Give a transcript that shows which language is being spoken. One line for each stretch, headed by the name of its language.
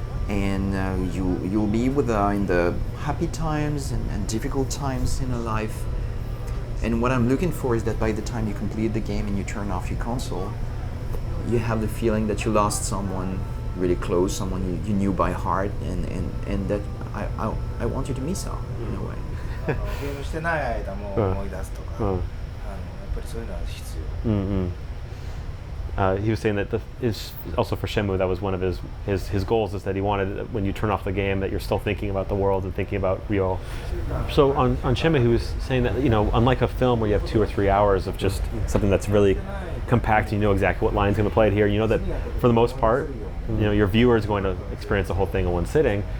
English: And you'll be with her in the happy times and difficult times in her life. And what I'm looking for is that by the time you complete the game and you turn off your console, you have the feeling that you lost someone really close, someone you knew by heart, and that I want you to miss her in a way.
Japanese: ゲームしてない間も思い出すとか、やっぱりそういうのは必要。
English: He was saying that is also for Shenmue, that was one of his goals, is that he wanted, when you turn off the game, that you're still thinking about the world and thinking about Ryo. So on Shenmue, he was saying that, unlike a film where you have 2 or 3 hours of just something that's really compact, you know exactly what line's going to play it here, you know that for the most part, your viewer is going to experience the whole thing in one sitting.